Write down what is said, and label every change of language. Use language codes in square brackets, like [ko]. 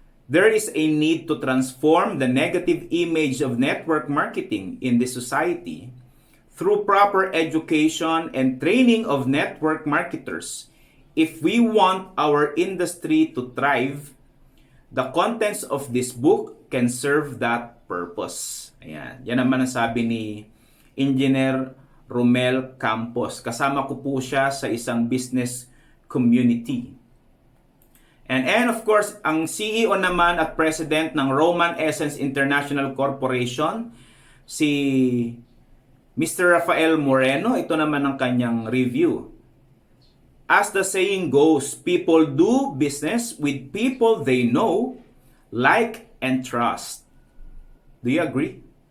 [en] There is a need to transform the negative image of network marketing in the society through proper education and training of network marketers. If we want our industry to thrive, the contents of this book can serve that purpose. [tl] Ayan. Yan naman ang sabi ni Engineer Romel Campos. Kasama ko po siya sa isang business community. [en] And of course, [tl] ang CEO naman at President ng Roman Essence International Corporation, si Mr. Rafael Moreno. Ito naman ang kanyang review. [en] As the saying goes, people do business with people they know, like, and trust. Do you agree?